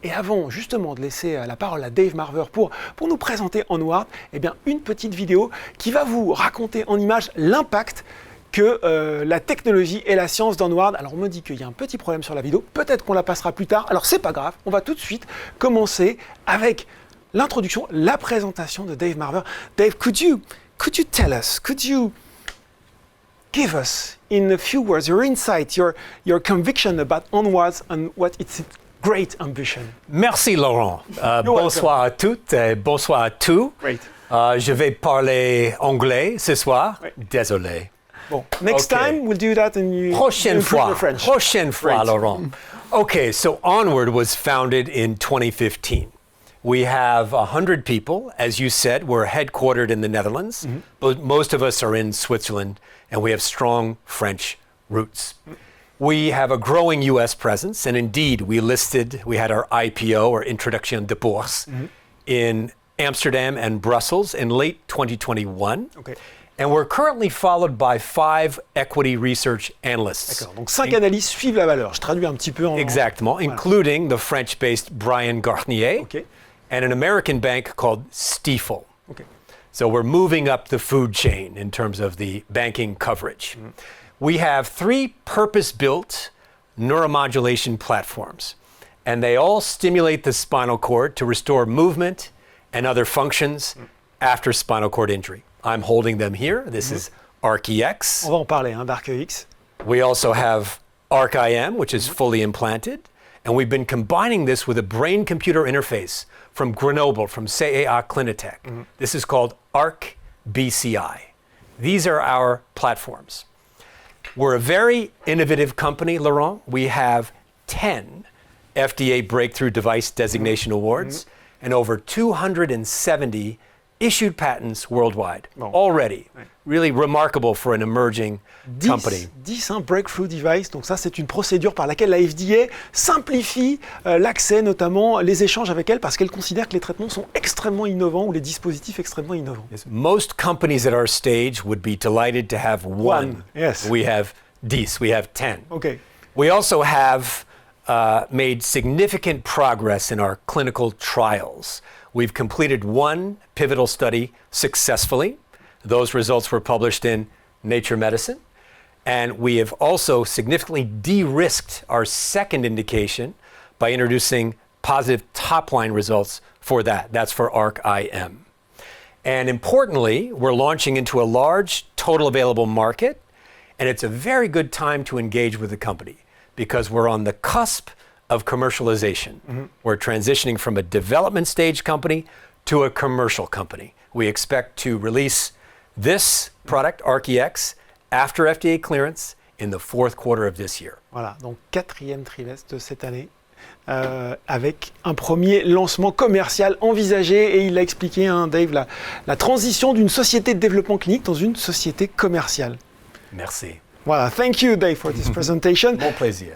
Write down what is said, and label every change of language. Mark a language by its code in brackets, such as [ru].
[fr] Et avant justement de laisser la parole à Dave Marver pour nous présenter Onward, eh bien une petite vidéo qui va vous raconter en images l'impact que la technologie et la science d'Onward. Alors on me dit qu'il y a un petit problème sur la vidéo, peut-être qu'on la passera plus tard, alors c'est pas grave, on va tout de suite commencer avec l'introduction, la présentation de Dave Marver. [en] Dave, could you tell us, could you give us in a few words your insight, your conviction about Onward and what its great ambition? [fr] Merci Laurent. Bonsoir à toutes et bonsoir à tous. [en] Great. [fr] Je vais parler anglais ce soir. Oui. Désolé. Bon, [en] next time we'll do that and you [fr] Prochaine fois. [en] French. [fr] Prochaine fois, [en] Great. Laurent. Okay, so Onward was founded in 2015. We have 100 people. As you said, we're headquartered in the Netherlands, but most of us are in Switzerland, and we have strong French roots. We have a growing U.S. presence, and indeed, we had our IPO, or [fr] Introduction de Bourse, [en] in Amsterdam and Brussels in late 2021. Okay. And we're currently followed by 5 equity research analysts. [fr] D'accord, donc 5 analystes suivent la valeur. Je traduis un petit peu en... Exactement, Voilà. [en] including the French-based Brian Garnier Okay. and an American bank called Stifel. Okay. So we're moving up the food chain in terms of the banking coverage. We have 3 purpose-built neuromodulation platforms, and they all stimulate the spinal cord to restore movement and other functions after spinal cord injury. I'm holding them here. This is ARC-EX. [fr] On va en parler, d'ARC-EX. [en] We also have ARC-IM, which is fully implanted, and we've been combining this with a brain-computer interface from Grenoble, from CEA Clinitech. This is called ARC-BCI. These are our platforms. We're a very innovative company, Laurent. We have 10 FDA Breakthrough Device Designation Awards and over 270 issued patents worldwide already. [fr] Ouais. [en] Really remarkable for an emerging company. 10 breakthrough device, [fr] donc ça c'est une procédure par laquelle la FDA simplifie l'accès, notamment les échanges avec elle, parce qu'elle considère que les traitements sont extrêmement innovants ou les dispositifs extrêmement innovants. [en] Most companies at our stage would be delighted to have one. Yes. We have 10. We have 10. Okay. We also have made significant progress in our clinical trials. We've completed 1 pivotal study successfully. Those results were published in Nature Medicine. And we have also significantly de-risked our second indication by introducing positive top-line results for that. That's for ARC-IM. And importantly, we're launching into a large total available market, and it's a very good time to engage with the company because we're on the cusp of commercialization. We're transitioning from a development stage company to a commercial company. We expect to release this product, ARC-EX, after FDA clearance in the fourth quarter of this year. [fr] Voilà, donc 4e trimestre de cette année. Avec un premier lancement commercial envisagé, et il a expliqué, Dave, la transition d'une société de développement clinique dans une société commerciale. Merci. Voilà, [en] thank you Dave for this presentation. [fr] Bon plaisir.